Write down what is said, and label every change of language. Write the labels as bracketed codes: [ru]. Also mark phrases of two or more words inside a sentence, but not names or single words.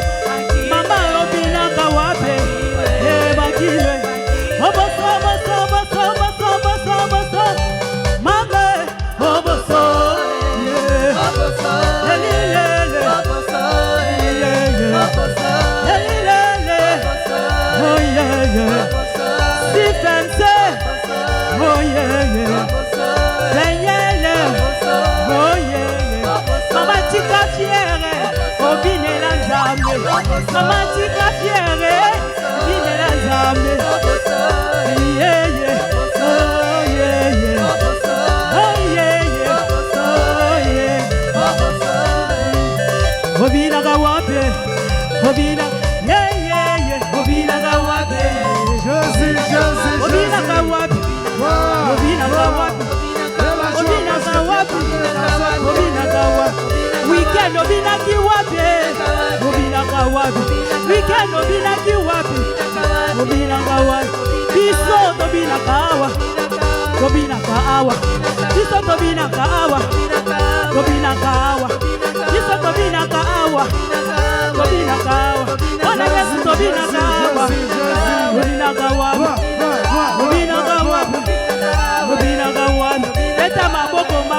[ln] Mama obina kawapi, makine. Oboso. Mama, oboso. Elilele. Elilele. [en] Oh yeah yeah. [ln] Si fense. [en] Oh yeah yeah. [ln] Benyele. [en] Oh yeah yeah. [ln] Mama tika fiere. Obine la nzambe. Mama tika fiere. Obine la nzambe. [en] Yeah yeah. Oh yeah yeah. Oh yeah yeah. Oh yeah. [ln] Obina kawape. Obina. [en] Yeah yeah yeah. [ln] Obina kawape. Jésus. Obina kawape. Obina kawape. Obina kawape. Obina kawape. Weekend obina kiwape. Obina kawape. Weekend obina kiwape. Obina kawape. Biso tobina kawa. Tobina kawa. Biso tobina kawa. Tobina kawa. Biso tobina kawa. Tobina kawa. Ona Yesu tobina kawa. Tobina kawa. Tobina kawa. Tobina kawa. Beta maboko.